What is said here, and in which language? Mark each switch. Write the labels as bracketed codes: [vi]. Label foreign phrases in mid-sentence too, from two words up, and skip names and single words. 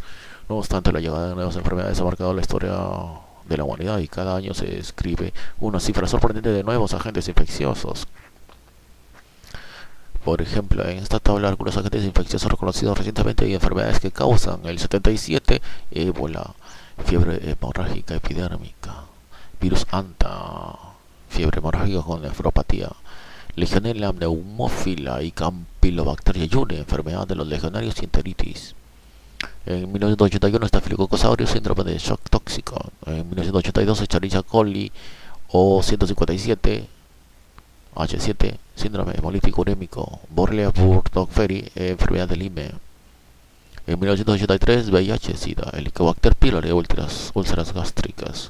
[es] No obstante, la llegada de nuevas enfermedades ha marcado la historia de la humanidad y cada año se escribe una cifra sorprendente de nuevos agentes infecciosos. Por ejemplo, en esta tabla algunos agentes infecciosos reconocidos recientemente y enfermedades que causan: el 77, ébola, fiebre hemorrágica epidérmica, virus anta, fiebre hemorrágica con nefropatía, Legionella pneumófila y Campylobacter jejuni, enfermedad de los legionarios y enteritis. En 1981, Staphylococcus aureus, síndrome de shock tóxico. En 1982, Escherichia coli o 157 H7, síndrome hemolítico urémico. Borrelia burgdorferi, enfermedad del IME. En 1983, VIH-Sida, Helicobacter pylori, úlceras gástricas.